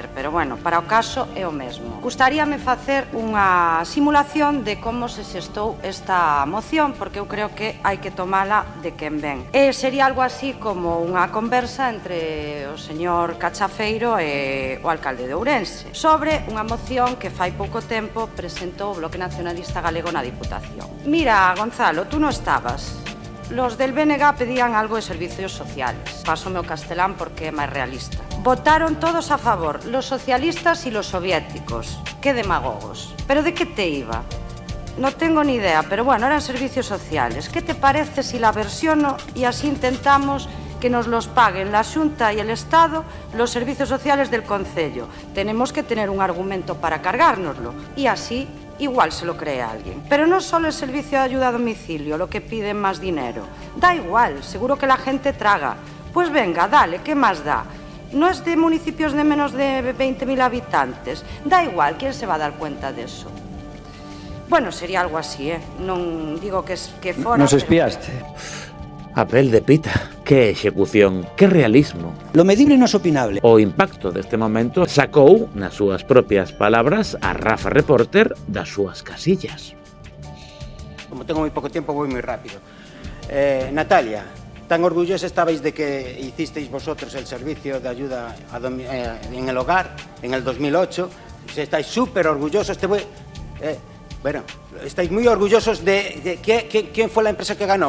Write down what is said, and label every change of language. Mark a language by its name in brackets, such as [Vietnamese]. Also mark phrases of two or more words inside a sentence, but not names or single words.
[Galician] Pero bueno, para o caso é o mesmo. Gustaríame facer unha simulación de como se xestou esta moción, porque eu creo que hai que tomala de quen ven. E sería algo así como unha conversa entre o señor Cachafeiro e o alcalde de Ourense sobre unha moción que fai pouco tempo presentou o Bloque Nacionalista Galego na Diputación. Mira, Gonzalo, tú non estabas. [Spanish] Los del BNG pedían algo de servicios sociales. [Galician] Pásome o castelán porque é máis realista. [Spanish] Votaron todos a favor, los socialistas y los soviéticos. Qué demagogos. ¿Pero de qué te iba? No tengo ni idea, pero bueno, eran servicios sociales. ¿Qué te parece si la versiono y así intentamos que nos los paguen la Xunta y el Estado los servicios sociales del concello? Tenemos que tener un argumento para cargárnoslo y así igual se lo cree alguien. Pero no solo el servicio de ayuda a domicilio lo que piden más dinero. Da igual, seguro que la gente traga. Pues venga, dale, ¿qué más da? No es de municipios de menos de 20.000 habitantes. Da igual, ¿quién se va a dar cuenta de eso? Bueno, sería algo así, ¿eh? [Galician] Non digo que fora... [Spanish] Nos espiaste. Papel de pita. [Galician] Que execución, que realismo. [Spanish] Lo medible [Galician] non é opinable. O impacto deste momento sacou, nas súas propias palabras, a Rafa Reporter das súas casillas. [Spanish] Como tengo muy poco tiempo, voy muy rápido. Natalia, tan orgullosa estabais de que hicisteis vosotros el servicio de ayuda en el hogar en el 2008. Estáis súper orgullosos. Bueno, estáis muy orgullosos de ¿quién fue la empresa que ganó?